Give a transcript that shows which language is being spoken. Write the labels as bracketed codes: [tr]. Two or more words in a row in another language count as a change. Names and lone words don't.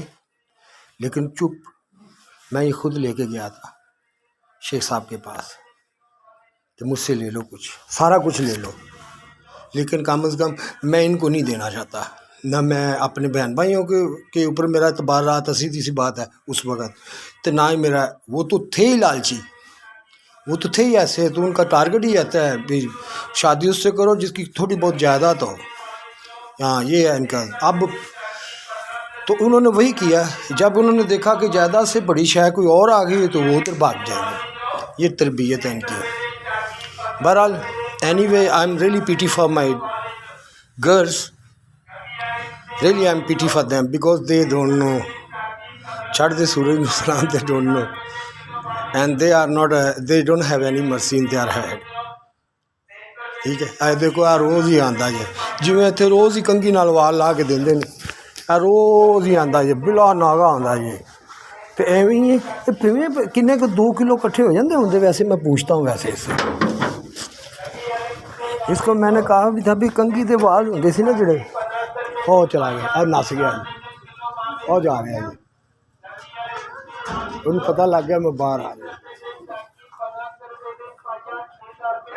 [ur] لیکن چپ، میں یہ خود لے کے گیا تھا شیخ صاحب کے پاس کہ مجھ سے لے لو، کچھ سارا کچھ لے لو، لیکن کم از کم میں ان کو نہیں دینا چاہتا، نہ میں اپنے بہن بھائیوں کے اوپر میرا اعتبار رہا تھا، سیدھی سی بات ہے اس وقت، تو نہ ہی میرا، وہ تو تھے ہی لالچی، وہ تو تھے ہی ایسے، تو ان کا ٹارگٹ ہی آتا ہے بھی شادی اس سے کرو جس کی تھوڑی بہت جائیداد ہو، ہاں یہ ہے ان کا۔ اب تو انہوں نے وہی کیا، جب انہوں نے دیکھا کہ جائیداد سے بڑی شے کوئی اور آ گئی تو وہ ادھر بھاگ جائیں گے، یہ تربیت ہے ان کی۔ [en] بہرحال anyway I am really pity for my girls, really I'm pity for them because they don't know, [pa] چھڑ دے سورج نو سلام، [en] they don't know and they are not they don't have any mercy in their head، [ur] ٹھیک ہے۔ [pa] اے دیکھو آ روز ہی آندا جے، جویں اتنے روز ہی کنگھی نال وال لا کے دیندے نے، روز ہی آندا جے، بلا ناغا آندا جے، تو ایویں ہی کنے کو 2 کلو کٹھے ہو جاندے ہوندے، [ur] ویسے میں پوچھتا ہوں ویسے اس کو میں نے کہا بھی تھا بھی [pa] کنگھی دے وال ہوندے سی نا جڑے، [ur] وہ چلا گیا، [pa] اور نس گیا جی، [ur] اور جا رہا جی، [pa] انہوں پتہ لگ گیا [ur] میں باہر آ گیا۔